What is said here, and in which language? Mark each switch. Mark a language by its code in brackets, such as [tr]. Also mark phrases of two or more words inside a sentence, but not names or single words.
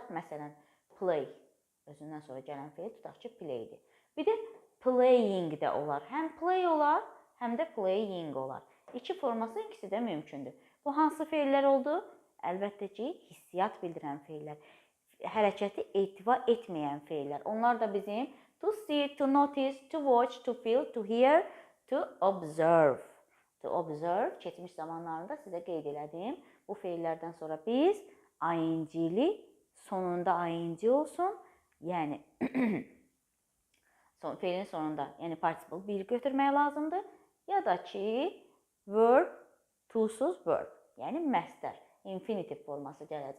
[az] Məsələn, play, özündən sonra gələn fe'l tutaq ki, playdir. Bir də playing də olar. Həm play olar, həm də playing olar. İki forması ikisi də mümkündür. Bu hansı fe'llər oldu? Əlbəttə ki, hissiyat bildirən fe'llər. Hərəkəti ehtiva etməyən fe'llər. Onlar da bizim [en] to see, to notice, to watch, to feel, to hear, to observe. To observe [az] keçmiş zamanlarında sizə qeyd elədim. Bu fe'llərdən sonra biz ing-li, sonunda ing olsun, yəni fe'lin sonunda, yəni participle 1 götürmək lazımdır. Ya da ki, verb, to'suz verb, yəni məsdər, infinitiv forması gələcək.